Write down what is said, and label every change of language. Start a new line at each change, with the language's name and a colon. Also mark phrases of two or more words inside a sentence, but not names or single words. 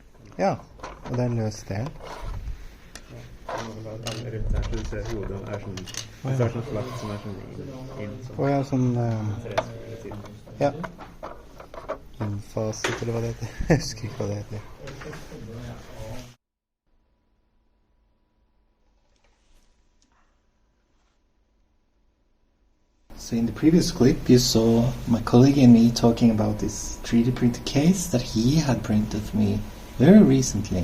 Norwegian: Ja, og det er løst der. Ja, sånn ja. Innfaset, eller hva det heter. Jeg husker ikke hva det heter.
English: So in the previous clip you saw my colleague and me talking about this 3D printer case that he had printed for me very recently.